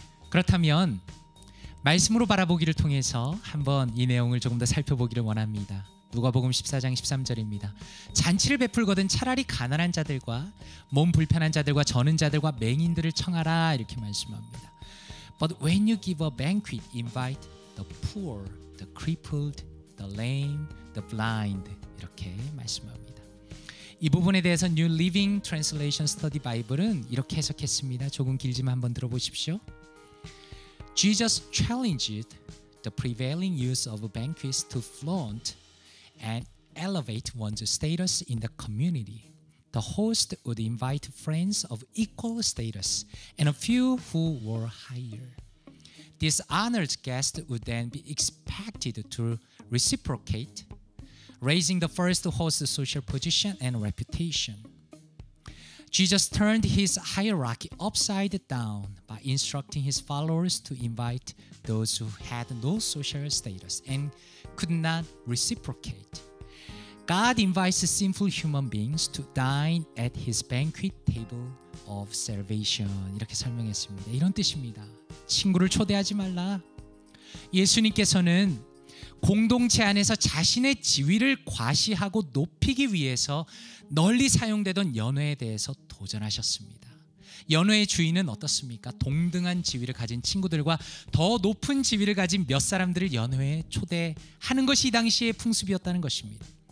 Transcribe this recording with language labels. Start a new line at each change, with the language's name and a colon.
Korean: 그렇다면 말씀으로 바라보기를 통해서 한번 이 내용을 조금 더 살펴보기를 원합니다. 누가복음 14장 13절입니다. 잔치를 베풀거든 차라리 가난한 자들과 몸 불편한 자들과 저는 자들과 맹인들을 청하라 이렇게 말씀합니다.
English: But when you give a banquet, invite the poor, the crippled, the lame, the blind
Korean: 이렇게 말씀합니다. 이 부분에 대해서 New Living Translation Study Bible은 이렇게 해석했습니다. 조금 길지만 한번 들어보십시오.
English: Jesus challenged the prevailing use of banquets to flaunt and elevate one's status in the community. The host would invite friends of equal status and a few who were higher. These honored guests would then be expected to reciprocate, raising the first host's social position and reputation. Jesus turned his hierarchy upside down by instructing his followers to invite those who had no social status and could not reciprocate. God invites sinful human beings to dine at his banquet table of salvation.
Korean: 이렇게 설명했습니다. 이런 뜻입니다. 친구를 초대하지 말라. 예수님께서는 공동체 안에서 자신의 지위를 과시하고 높이기 위해서 널리 사용되던 연회에 대해서 도전하셨습니다. 연회의 주인은 어떻습니까? 동등한 지위를 가진 친구들과 더 높은 지위를 가진 몇 사람들을 연회에 초대하는 것이 이 당시의 풍습이었다는 것입니다.